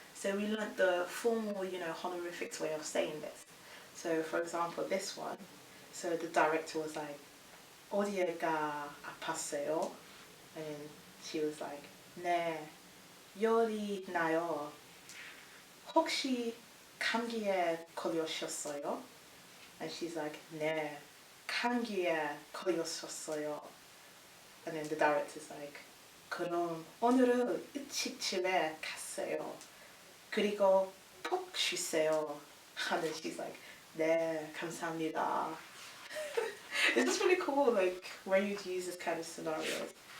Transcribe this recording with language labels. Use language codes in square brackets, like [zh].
[en] So we learned the formal, honorifics way of saying this. So, for example, this one. So the director was like, [ko] 어디가 아팠어요? [en] And she was like, [ko] 네, 열이 나요. 혹시 감기에 걸리셨어요? [en] And she's like, [ko] 네, 감기에 걸렸었어요. [en] And then the director's like, [ko] 그럼 오늘은 일찍 집에 갔어요. 그리고 푹 쉬세요. [en] And then she's like, [ko] 네, 감사합니다. [en] It's just really cool, like, where you'd use this kind of scenarios.